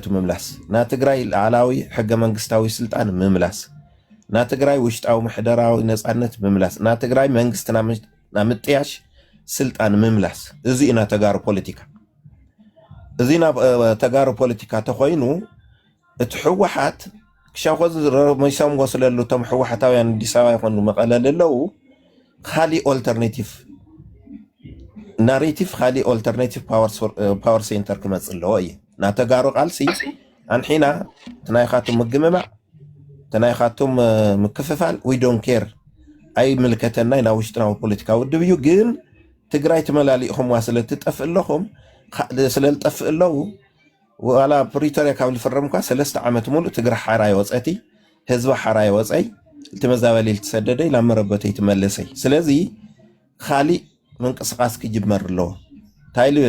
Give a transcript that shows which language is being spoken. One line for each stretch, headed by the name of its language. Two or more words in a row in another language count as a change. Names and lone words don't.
Tigrinya: መምላስ ናትግራይ ላዕላዊ ሕገ መንግስታዊ ስልጣን መምላስ ናትግራይ ውሽጣዊ ምሕደራዊ ነፃነት መምላስ ናትግራይ መንግስትና ናምጥያሽ ስልጣን መምላስ እዚ ኢና ተጋሩ ፖለቲካ እዚ ና ተጋሩ ፖለቲካ ተኾይኑ እቲ ሕወሓት ክሻኾዝ ረመይሳም ወስለሉ ቶም ሕወሓታውያን አዲስ አበባ ይኾኑ መቐለ ለለው ካሊ ኦልተርኔቲቭ ናሬቲቭ ካሊ
English: alternative power center
Tigrinya: ክመጽ ኣለዎ እዩ ናተጋሩ ቃልሲ አንሒና ትናይኻቱ ምግምማዕ ተናይኻቶም ምክፍፋል
English: we don't care
Tigrinya: ኣይ ምልከተና ኢና ውሽጥናዊ ፖለቲካ ውድብ እዩ ግን ትግራይ ትመላሊእኹም ስለትጠፍእ ኣለኹም ስለልጠፍእ ኣለዉ ዋላ ፕሪቶሪያ ካብ ዝፍረም እኳ 3 ዓመት ሙሉእ ትግራይ ሓራይ ወፀቲ ህዝቢ ሓራይ ወፀይ ትመዛበሊ ልትሰደደ ኢላ መረበተይ ትመለሰይ ስለዚ ካሊእ ምንቅስቃስ ክጅመር ኣለዎ እንታይ ልብል